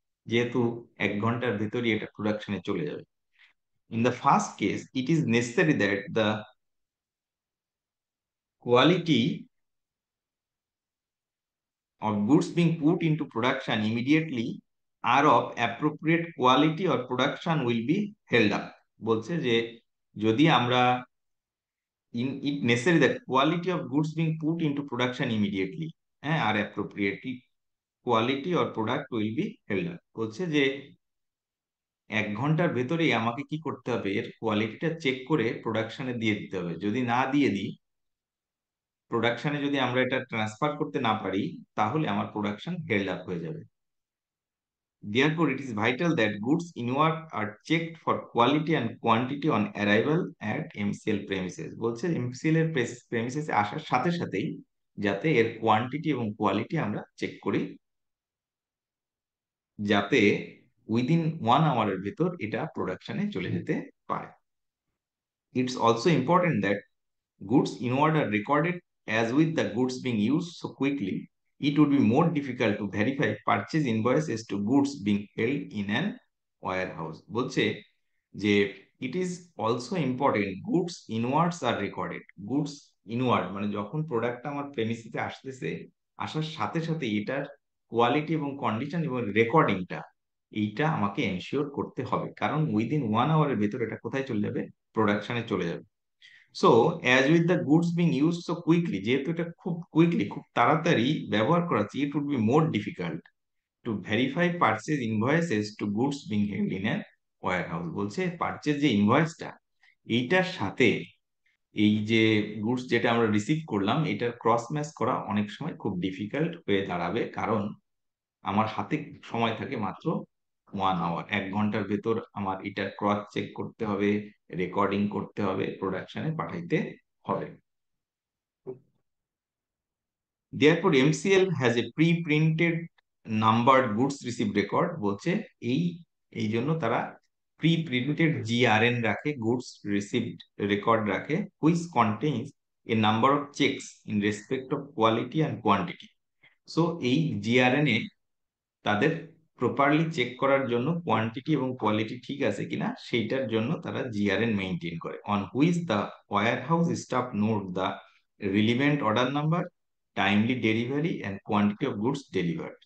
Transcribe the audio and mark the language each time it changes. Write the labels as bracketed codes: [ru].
[bn] যেহেতু 1 ঘন্টার ভেতরই এটা প্রোডাকশনে চলে যাবে। [en] In the first case it is necessary that the quality of goods being put into production immediately are of appropriate quality or production will be held up. [bn] বলছে যে যদি আমরা [en] it necessary that quality of goods being put into production immediately, হ্যাঁ, are appropriately quality or product will be held up। [bn] বলছে যে 1 ঘন্টার ভেতরেই আমাকে কি করতে হবে? এর কোয়ালিটিটা চেক করে প্রোডাকশনে দিয়ে দিতে হবে। যদি না দিয়ে দিই, প্রোডাকশনে যদি আমরা এটা ট্রান্সফার করতে না পারি, তাহলে আমার প্রোডাকশন হেল্ড আপ হয়ে যাবে। [en] Therefore, it is vital that goods inward are checked for quality and quantity on arrival at MCL premises. [bn] বলছে MCL এর প্রেমিসেস আসার সাথে সাথেই যাতে এর কোয়ান্টিটি এবং কোয়ালিটি আমরা চেক করি, যাতে উইদিন 1 আওয়ারের ভেতর এটা প্রোডাকশনে চলে যেতে পারে। [en] It's also important that goods inward are recorded as with the goods being used so quickly, it would be more difficult to verify purchase invoices to goods being held in an warehouse. [bn] বলছে যে [en] it is also important goods inwards are recorded. [bn] Goods inward মানে যখন প্রোডাক্টটা আমার প্রেমিসিসে আসতেছে, আসার সাথে সাথে এটার কোয়ালিটি এবং কন্ডিশন এবং রেকর্ডিংটা এইটা আমাকে এনশিওর করতে হবে, কারণ উইদিন 1 আওয়ারের ভেতর এটা কোথায় চলে যাবে? প্রোডাকশনে চলে যাবে। [en] so as with the goods being use so quickly, [bn] যেহেতু এটা খুব কুইকলি খুব তাড়াতাড়ি ব্যবহার করা হচ্ছে, [en] It would be more difficult to verify purchase invoices to goods being held in a warehouse. [bn] বলছে পারচেজ যে ইনভয়েসটা, এইটার সাথে এই যে গুডস যেটা আমরা রিসিভ করলাম এটার ক্রস ম্যাচ করা অনেক সময় খুব ডিফিকাল্ট হয়ে দাঁড়াবে, কারণ আমার হাতে সময় থাকে মাত্র 1 আওয়ার। 1 ঘন্টার ভেতর আমার এটা ক্রস চেক করতে হবে, রেকর্ডিং করতে হবে, প্রোডাকশনে পাঠাইতে হবে। [en] Therefore, MCL has a pre-printed numbered goods received record। [bn] বলছে এই এই জন্য তারা [en] pre-printed GRN রাখে, goods received record রাখে, which contains a number of checks in respect of quality and quantity। [bn] So এই GRN এ তাদের প্রপারলি চেক করার জন্য কোয়ান্টিটি এবং কোয়ালিটি ঠিক আছে কিনা সেইটার জন্য তারা জিআরএন মেইনটেইন করে। [en] On which the warehouse staff note the relevant order number, timely delivery and quantity of goods delivered.